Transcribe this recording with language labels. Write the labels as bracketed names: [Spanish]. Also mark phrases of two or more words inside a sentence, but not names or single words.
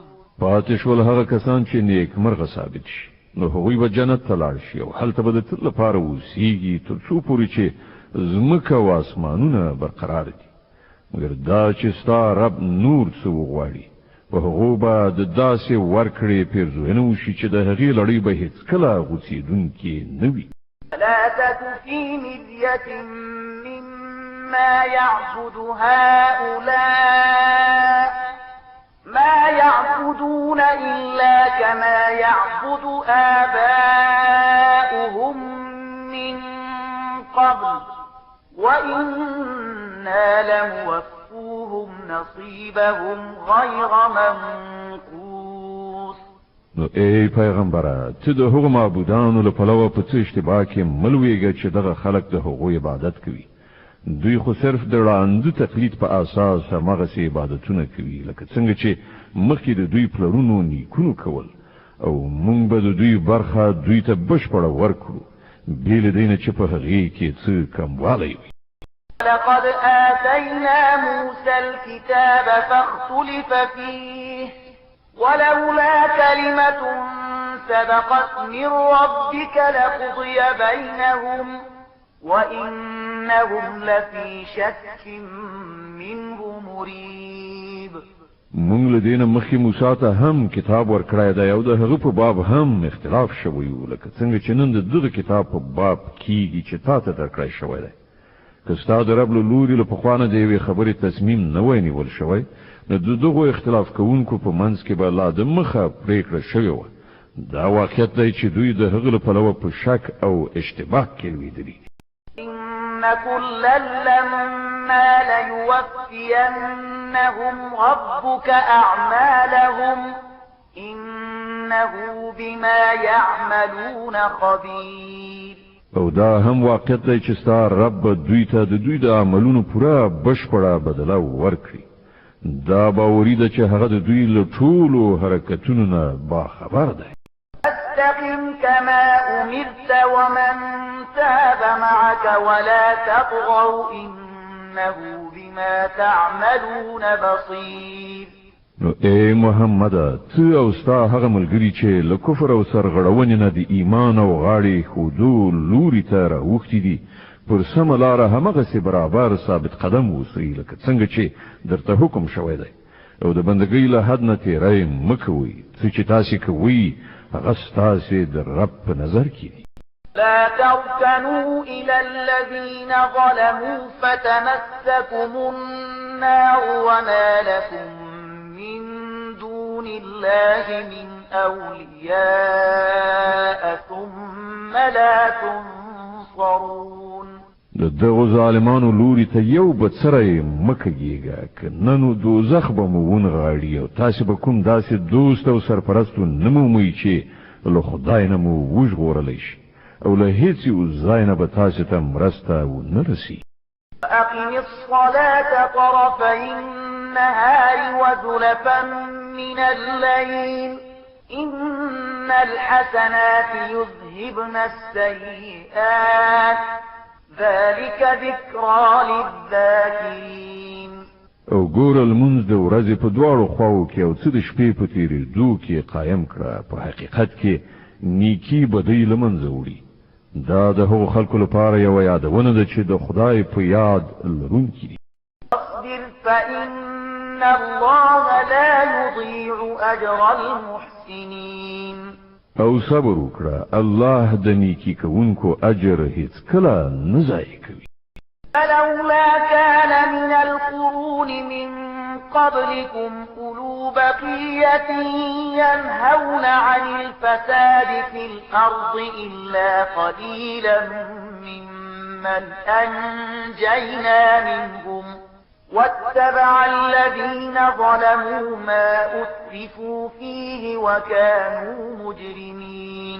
[Pashto] پاتې شول هغه کسان چې نیک مرغه ثابت شي نو هغوی به جنت ته لاړ شي او هلته به د تل لپاره اوسیږي تر څو پورې چې ځمکه او اسمانونه برقرار دي مګر دا چې ستا رب نور څه وغواړي په هغو به د داسې ورکړې پیرزوینه وشي چې د هغې لړۍ به هېڅکله غوڅېدونکې نه وي. [Arabic] لا تك في مرية مما يعبد هؤلاء ما يعبدون إلا كما يعبد آباؤهم من قبل وإنا لموفوهم نصيبهم غير منقوص. [Pashto] نو ای پیغمبره ته د هغو معبودانو له پلوه په څه اشتباه کې مه لویږه چې دغه خلک د هغوی عبادت کوي. دوی خو صرف د ړانده تقلید په اساس همغسې عبادتونه کوي لکه څنګه چې مخکې د دوی پلرونو نیکونو کول او موږ به د دوی برخه دوی ته بشپړه ورکړو بې له دې نه چې په هغې کې څه کموالی وي. [Arabic] لقد آتينا موسى الكتاب فاختلف فيه ولولا كلمة سبقت من ربك لقضي بينهم وإنهم لفي شك منه مريب. [Pashto] مونږ له دې نه مخکې موسی ته هم کتاب ورکړی دی او د هغه په باب هم اختلاف شوی و لکه څنګه چې نن د دغه کتاب په باب کېږي چې تا ته درکړی شوی دی. که ستا د رب له لوري له پخوا نه د یوې خبرې تصمیم نه وای نیول شوی نو د دغو اختلاف کوونکو په منځ کې به لا د مخه پرېکړه شوې وه. دا واقعیت دی چې دوی د هغه له پلوه په شک او اشتباه کې لوېدلي. [Arabic] إن كلا لما ليوفينهم ربك أعمالهم إنه بما يعملون خبير. [Pashto] او دا هم واقعیت دی چې ستا رب دوی ته د دوی د عملونو پوره بشپړه بدله ورکړي. دا باوري ده چې هغه د دوی له ټولو حرکتونو نه باخبر دی. [Arabic] فاستقم كما أمرت ومن تاب معك ولا تطغوا إنه بما تعملون بصير. [Pashto] نو اے محمد ته او ستا هغه ملګری چې له کفر او سرغړونې نه د ایمان او غاړې خودو لوري ته راوښتي دي پر سمه لاره همغسې برابر ثابت قدم اوسئ لکه څنګه چې درته حکم شوی دی او د بندګۍ له حد نه تیری مه کوئ څه چې تاسې کوئ هغه ستاسې د رب په نظر کې دي [Arabic] لا تركنوا إلى الذين ظلموا فتمسكم النار وما لكم من دون الله من أولياء ثم لا تنصرون [Pashto] دغه ظالمانو لوري ته یو بڅره مکهږي کنه نو دوزخ به مو ونغاړي او تاسو به کوم داسې دوست او سرپرستو نمومئ چې له خدای نه مو وژغورلی شي او له هیڅ یو ځای نه به تاسو ته مرسته ونه رسي [Arabic] أقم الصلاة طرفي النهار وزلفا من الليل إن الحسنات يذهبن السيئات ذلك ذكرى للذاكرين [Pashto] او ګور المنځ د ورځې په دواړو خواو کې او څه د شپې په تېرېدو کې قایم کړه په حقیقت کې نیکی بدی له منځه وړي دا د هغو خلکو لپاره یوه یادونه ده چې د خدای په یاد لرونکي دي [Arabic] اصبر فإن الله لا يضيع أجر المحسنين [Pashto] او صبر وکړه الله د نیکی کوونکو اجر هیڅ کله نه ضایع کوي [Arabic] فلولا كان من القرون من قبلكم أولو بقية ينهون عن الفساد في الأرض إلا قليلا ممن أنجينا منهم واتبع الذين ظلموا ما أترفوا فيه وكانوا مجرمين